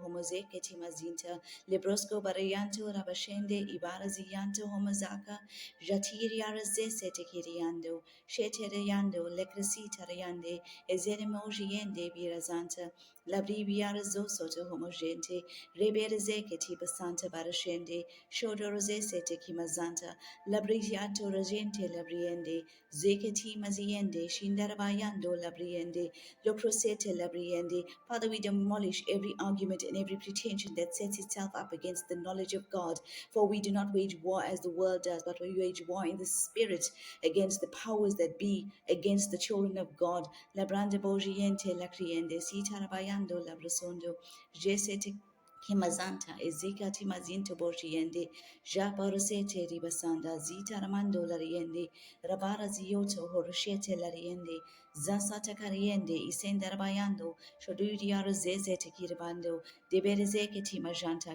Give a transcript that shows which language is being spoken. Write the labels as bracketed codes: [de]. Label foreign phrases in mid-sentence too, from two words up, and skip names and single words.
[en] Homozeke Timazinta Lebrosco Barayanto Rabashende Ibarazianto Homozaka Jatiri Araze Setekiriando Sheterayando Lecresita Rayande Ezeremojiende Birazanta Labribiara Zosoto Homogente Reberezeke Tibasanta Barashende Shodoroze Setekimazanta Labriziato Ragente Labriende Zeketi maziende, shindarabayando labriende, loprosete labriende. Father, we demolish every argument and every pretension that sets itself up against the knowledge of God. For we do not wage war as the world does, but we wage war in the spirit against the powers that be, against the children of God. Labrande bojiente la criende, sitarabayando labrasondo, jesete Kimazanta, Ezika Timazinto Boshiende, Jabarosete Ribasanda, Zita Ramando Lariende, Rabara Zioto, Horoshete Lariende, Zasata Cariende, Isendarabayando, Shoduria Zezete Kirabando, Deberezeke Timajanta,